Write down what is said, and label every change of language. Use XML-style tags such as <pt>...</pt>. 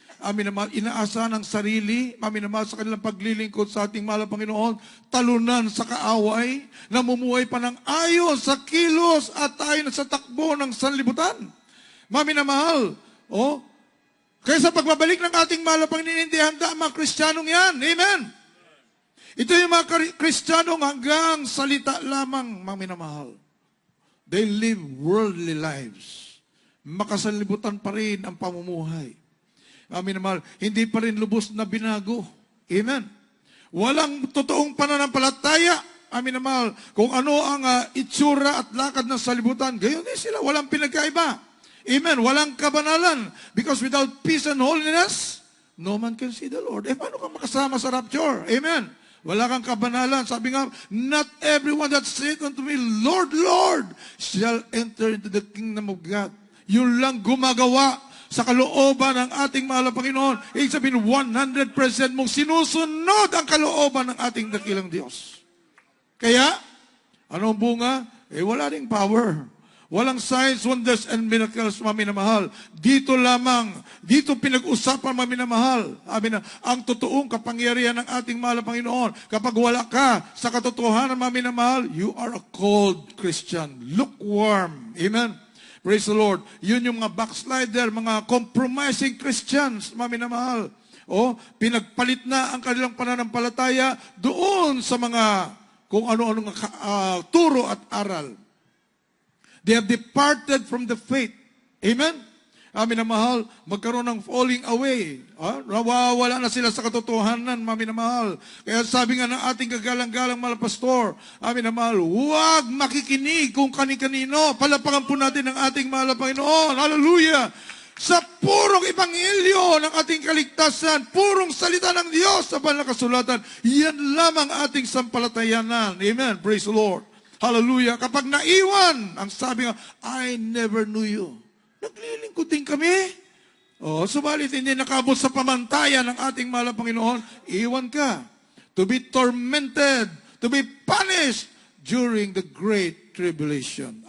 <tl>Amin na mahal, inaasahan ang sarili, amin na mahal, sa kanilang paglilingkod sa ating mahal na Panginoon, talunan sa kaaway, namumuhay pa ng ayon sa kilos at ayon sa takbo ng sanlibutan. Amin na mahal, kaya sa pagbabalik ng ating mahal na Panginoon, hindi handa ang mga Kristiyanong yan. Amen. Ito yung mga Kristiyanong hanggang salita lamang, mga minamahal.</tl> <en>They live worldly lives.</en> <tl>Makasanlibutan pa rin ang pamumuhay. Amin na mahal, hindi pa rin lubos na binago. Amen. Walang totoong pananampalataya. Amin na mahal, kung ano ang itsura at lakad ng salibutan, gayon din sila, walang pinagkaiba.</tl> <en>Amen.</en> <tl>Walang kabanalan.</tl> <en>Because without peace and holiness, no man can see the Lord.</en> <tl>Paano ka makasama sa rapture? Amen. Wala kang kabanalan. Sabi nga,</tl> <en>not everyone that saith unto me, Lord, Lord, shall enter into the kingdom of God.</en> <tl>Yun lang gumagawa sa kalooban ng ating mahal na Panginoon. Ibig sabihin, 100% mong sinusunod ang kalooban ng ating dakilang Diyos. Kaya, anong bunga? Wala ring power. Walang</tl> <en>signs, wonders, and miracles,</en> <tl>mga minamahal. Dito lamang, dito pinag-usapan, mga minamahal. Amin na, ang totoong kapangyarihan ng ating mahal na Panginoon. Kapag wala ka sa katotohanan, mga minamahal,</tl> <en>you are a cold Christian. Lukewarm. Amen. Praise the Lord.</en> <tl>Yun yung mga backslider, mga</tl> <en>compromising Christians,</en> <tl>mga minamahal. Pinagpalit na ang kanilang pananampalataya doon sa mga kung ano-anong turo at aral.</tl> <en>They have departed from the faith.</en> <tl>Amen? Amin na mahal, magkaroon ng</tl> <en>falling away.</en> <tl>Nawawala na sila sa katotohanan, amin na mahal. Kaya sabi nga ng ating kagalang-galang mahal pastor, amin na mahal, huwag makikinig kung kani-kanino. Palapakan po natin ang ating mahal na Panginoon. Hallelujah! Sa purong ebanghelyo ng ating kaligtasan, purong salita ng Diyos sa banal na kasulatan, yan lamang ating sampalatayanan. Amen.</tl> <en>Praise the Lord.</en> <tl>Hallelujah. Kapag naiwan, ang sabi nga,</tl> <en>I never knew you.</en> <tl>Naglilingkod din kami. Subalit hindi nakabot sa pamantayan ng ating mahal na Panginoon, iwan ka.</tl> <en>To be tormented, to be punished during the great tribulation.</en>